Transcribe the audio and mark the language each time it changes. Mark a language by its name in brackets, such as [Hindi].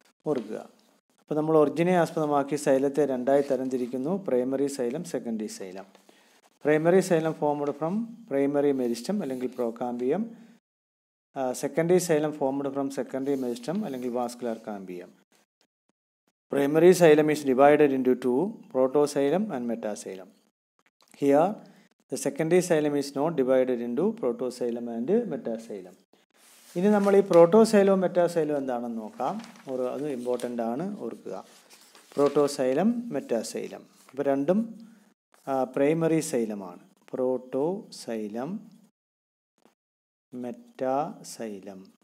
[Malayalam] ഓർക്കുക, അപ്പോൾ നമ്മൾ ഒറിജിനെ ആസ്പദമാക്കി സൈലത്തെ രണ്ടായി തരംതിരിക്കുന്നു: primary xylem, secondary xylem. [English] Primary xylem formed from primary meristem അല്ലെങ്കിൽ procambium. Secondary xylem formed from secondary meristem അല്ലെങ്കിൽ vascular cambium. Primary xylem is divided into two, protoxylem and metaxylem. Here, the secondary xylem is not divided into protoxylem and metaxylem. [Malayalam] ഇനി നമ്മൾ ഈ പ്രോട്ടോസൈലവും മെറ്റാസൈലവും എന്താണെന്ന് നോക്കാം. അത് important ആണ്, ഓർക്കുക. പ്രോട്ടോസൈലം, മെറ്റാസൈലം, അപ്പോൾ രണ്ടും പ്രൈമറി സൈലമാണ്. Protoxylem, metaxylem.